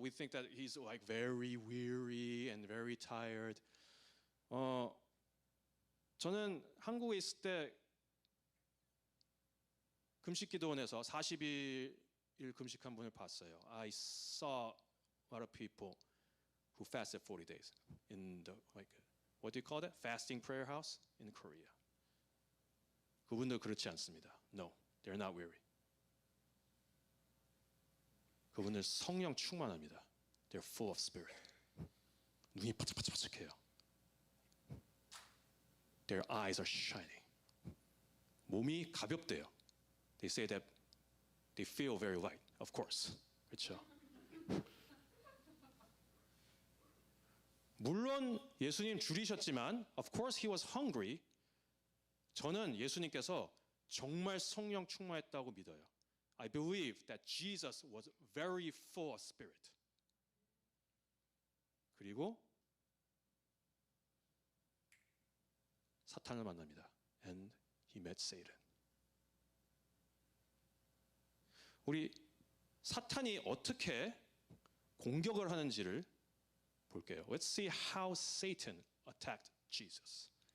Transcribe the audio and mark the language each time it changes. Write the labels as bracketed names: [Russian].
[English] We think that he's like very weary and very tired. [Korean] 저는 한국에 있을 때 금식기도원에서 40일 금식한 분을 봤어요. [English] I saw a lot of people who fasted 40 days in the what do you call that? Fasting prayer house in Korea. [Korean] 그분들 그렇지 않습니다. [English] No, they're not weary. [Korean] 그분들 성령 충만합니다. [English] They're full of spirit. [Korean] 눈이 반짝반짝해요. [English] Their eyes are shining. [Korean] 몸이 가볍대요. [English] They say that they feel very light. Of course. [Korean] 그렇죠. 물론 예수님 줄이셨지만 [English] of course he was hungry. [Korean] 저는 예수님께서 정말 성령 충만했다고 믿어요. [English] I believe that Jesus was very full of spirit. [Korean] 그리고 사탄을 만납니다. [English] And he met Satan. [Korean] 우리 사탄이 어떻게 공격을 하는지를 볼게요. [English] Let's see how Satan attacked Jesus.